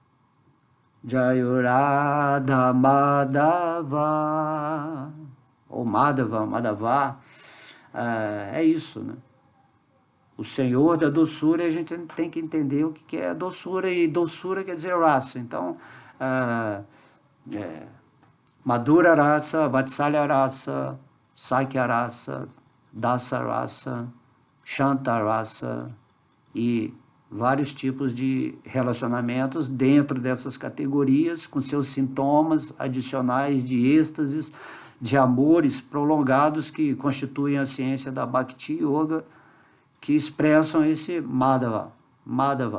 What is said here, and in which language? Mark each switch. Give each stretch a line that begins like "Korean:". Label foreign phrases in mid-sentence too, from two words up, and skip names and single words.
Sanskrit: Jayurada Madhava, ou Madhava, Madhava,
Portuguese: é isso, né? O Senhor da doçura, a gente tem que entender o que é doçura, e doçura quer dizer raça. Então,
Sanskrit: Madhura Rasa, Vatsalya Rasa, Sakya Rasa, Dasa Rasa, Shanta Rasa
Portuguese: e vários tipos de relacionamentos dentro dessas categorias, com seus sintomas adicionais de êxtases, de amores prolongados que constituem a ciência da Bhakti Yoga, que expressam esse Madhava, Madhava.